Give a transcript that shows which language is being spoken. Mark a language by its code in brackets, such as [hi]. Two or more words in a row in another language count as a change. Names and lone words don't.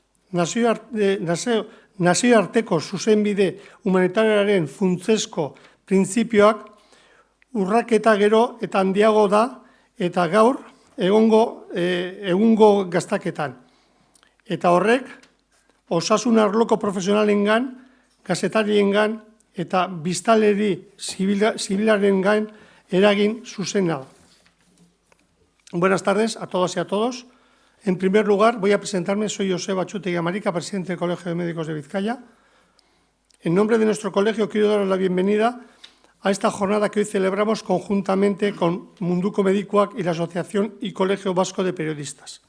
[eu] Nazioarteko zuzenbide humanitarioaren funtsezko printzipioak urraketa gero eta handiago da eta gaur egungo gaztaketan. Eta horrek, osasun arloko profesionalengan, gazetariengan eta biztanleri zibilarengan eragin zuzena. [es] Buenas tardes a todas y a todos. En primer lugar, voy a presentarme. Soy Joseba Txutegui Amarica, presidente del Colegio de Médicos de Vizcaya. En nombre de nuestro colegio, quiero daros la bienvenida a esta jornada que hoy celebramos conjuntamente con Munduko Medikuak y la Asociación y Colegio Vasco de Periodistas.